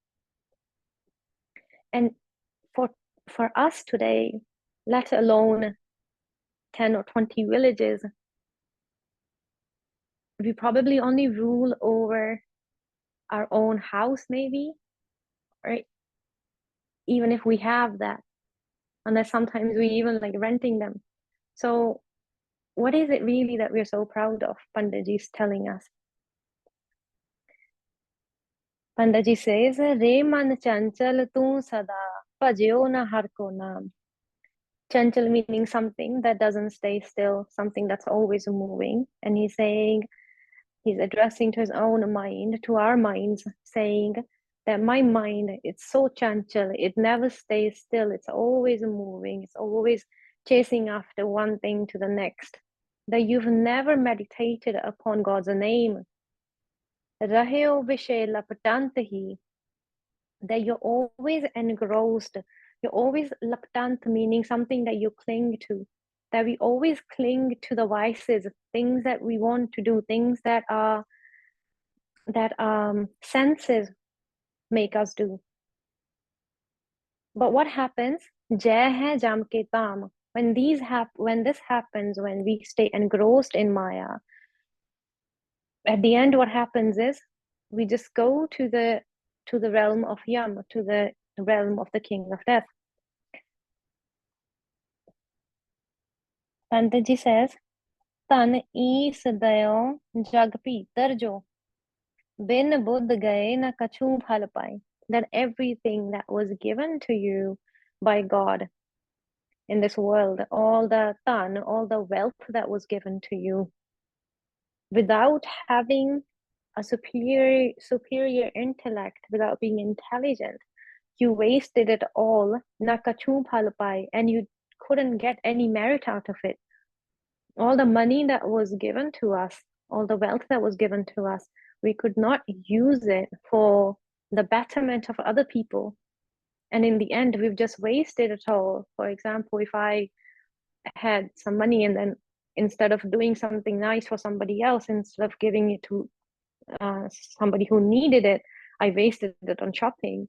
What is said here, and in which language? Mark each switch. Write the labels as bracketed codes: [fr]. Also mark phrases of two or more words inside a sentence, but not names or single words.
[en] And for us today, let alone 10 or 20 villages, we probably only rule over our own house, maybe, or even if we have that, unless sometimes we even like renting them. So what is it really that we're so proud of? Panditji is telling us. Panditji says, [bra] रे मन चंचल तू सदा भज्यो न हर को नाम. [en] Chanchal meaning something that doesn't stay still, something that's always moving. And he's saying, he's addressing to his own mind, to our minds, saying that my mind, it's so chanchal, it never stays still, it's always moving, it's always chasing after one thing to the next. That you've never meditated upon God's name. [bra] रह्यो विषय लपटंत ही. [en] That you're always engrossed, you're always laptant, meaning something that you cling to. That we always cling to the vices, things that we want to do, things that senses make us do. But what happens? [bra] जै है जम के तम. [en] When this happens, when we stay engrossed in Maya, at the end, what happens is we just go to the realm of Yam, to the realm of the king of death. [bra] Pantaji says, तन इस दयो जग पितर जो. बिन बुद्ध गए न कछु फल पाइ. [en] That everything that was given to you by God in this world, all the tan, all the wealth that was given to you, without having a superior intellect, without being intelligent, you wasted it all, [bra] न कछु फल पाइ, [en] and you couldn't get any merit out of it. All the money that was given to us, all the wealth that was given to us, we could not use it for the betterment of other people. And in the end, we've just wasted it all. For example, if I had some money and then instead of doing something nice for somebody else, instead of giving it to somebody who needed it, I wasted it on shopping.